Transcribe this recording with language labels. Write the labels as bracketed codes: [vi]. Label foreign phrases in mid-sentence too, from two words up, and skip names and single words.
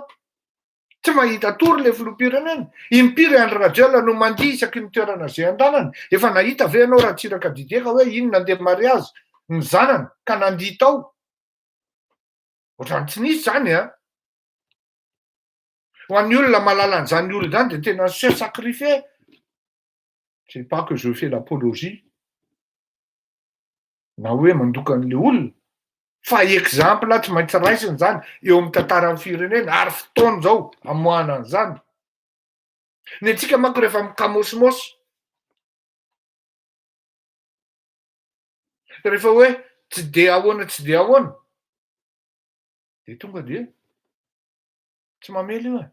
[mg] Tsy mahita tory le filoham-pirenena. Impiry Andry Rajoelina no mandihy isaky ny toerana izay andanany. Efa nahita ve ianao Ratsiraka Didier ka hoe inona andeha mariazy ny zanany ka nandihy tao? Ohatrany tsy nisy zany a. Ho an'ny olona mahalala an'izany olona zany de tena [fr] se sacrifier. C'est pas que je fais l'apologie [mg] na hoe mandoka an'le olona, fa exemple tsy maintsy raisiny zany eo amin'ny tantaran'ny firenena ary fotoana zao amoahana an'izany. Ny antsika manko rehefa mikamosomosy, rehefa hoe tsy de ahoana tsy de ahoana, de tonga de tsy mamely io e.